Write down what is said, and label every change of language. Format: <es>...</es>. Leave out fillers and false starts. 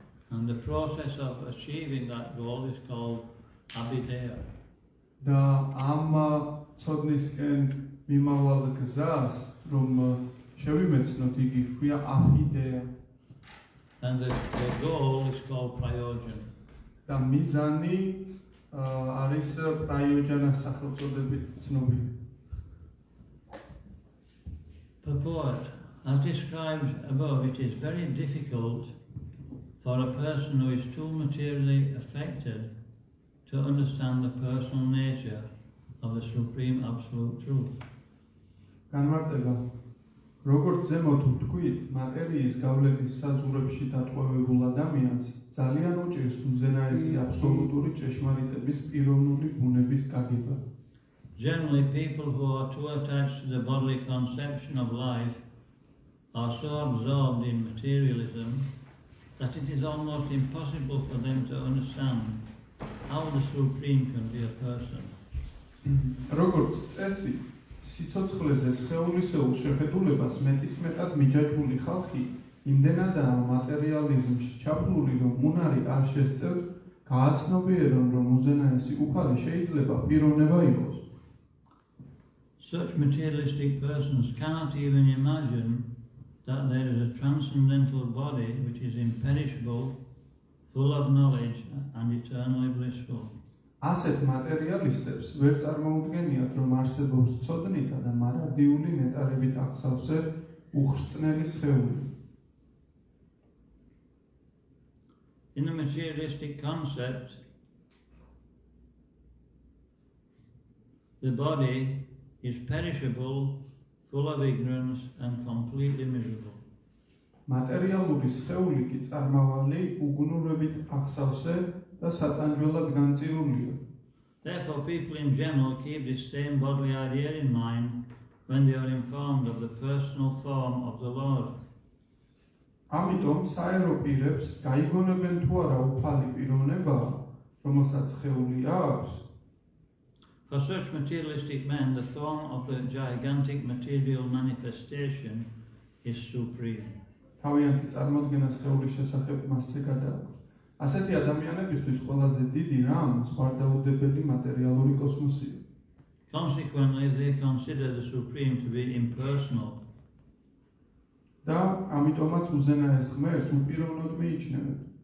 <en>And the process of achieving that goal is called abhideya.</en> <ka>და ამ ცოდნისკენ მიმავალ გზას, რომ შევიმეცნოთ, იგი ჰქვია აბჰიდეა.</ka> <en>And the goal is called prayojan.</en> <ka>და მიზანი არის პრაიოჯანას სახელწოდებით ცნობილი.</ka> <en>Purport. As described above, it is very difficult for a person who is too materially affected to understand the personal nature of the Supreme Absolute Truth.</en> <ka>განმარტება. როგორც ზემოთ ვთქვით, მატერიის გავლენის საზღვრებში დატყვევებულ ადამიანს ძალიან უჭირს უზენაესი აბსოლუტური ჭეშმარიტების პიროვნული ბუნების გაგება.</ka> <en>Generally, people who are too attached to the bodily conception of life are so absorbed in materialism that it is almost impossible for them to understand how the Supreme can be a person.</en> <ka>როგორც წესი, სიცოცხლეზე სხეულისეულ შეხედულებას მეტისმეტად მიჯაჭვული ხალხი იმდენადაა მატერიალიზმში ჩაფლული, რომ უნარი არ შესწევთ გააცნობიერონ, რომ უზენაესი უფალი შეიძლება პიროვნება იყოს.</ka> <en>Such materialistic persons cannot even imagine that there is a transcendental body which is imperishable, full of knowledge and eternally blissful.</en> <ka>ასეთ მატერიალისტებს ვერ წარმოუდგენიათ, რომ არსებობს ცოდნითა და მარადიული ნეტარებით აღსავსე უხრწნელი სხეული.</ka> <en>In the materialistic concept, the body is perishable, full of ignorance and completely miserable.</en> <ka>მატერიალური სხეული კი წარმავალი, უგუნურებით აღსავსე და სატანჯველად განწირულია.</ka> <en>Therefore, people in general keep this same bodily idea in mind when they are informed of the personal form of the Lord.</en> <ka>ამიტომ საერო პირებს გაიგონებენ თუ არა უფალი პიროვნებაა, რომელსაც სხეული აქვს.</ka> <en>For such materialistic men, the form of the gigantic material manifestation is supreme.</en> <ka>თავიანთი წარმოდგენა სხეულის შესახებ მასზე გადააქვს. ასეთი ადამიანებისთვის ყველაზე დიდი რამ ზღვარდაუდებელი მატერიალური კოსმოსია.</ka> <en>Consequently, they consider the Supreme to be impersonal.</en> <ka>და ამიტომაც უზენაეს ღმერთს უპიროვნოდ მიიჩნევენ.</ka>